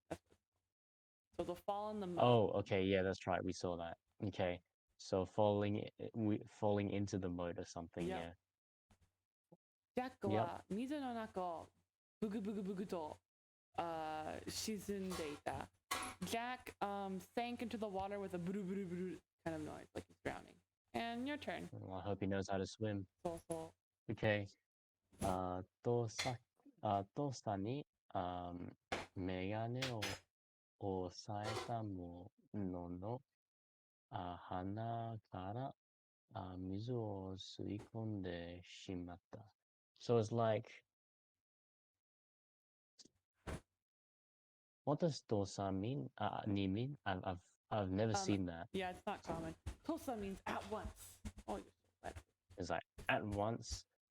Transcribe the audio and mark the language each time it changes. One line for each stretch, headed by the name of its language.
English: That's what it's called. So the fall in the moat. Oh, okay, yeah, that's right. We saw that. Okay, so falling into the moat or something. Yeah.
Japanese: ジャックは水の中をブグブグブグと沈んでいた。
English: Jack sank into the water with a bru bru bru kind of noise, like he's drowning. And your turn. Well, I hope he knows how to swim. So. Okay.
Japanese: と下にメガネを押さえたものの鼻から水を吸い込んでしまった。
English: So it's like, what does tosa mean? Ni mean? I've never seen that. Yeah, it's not common. Tosa means at once. Oh, you're so bad. It's like at once.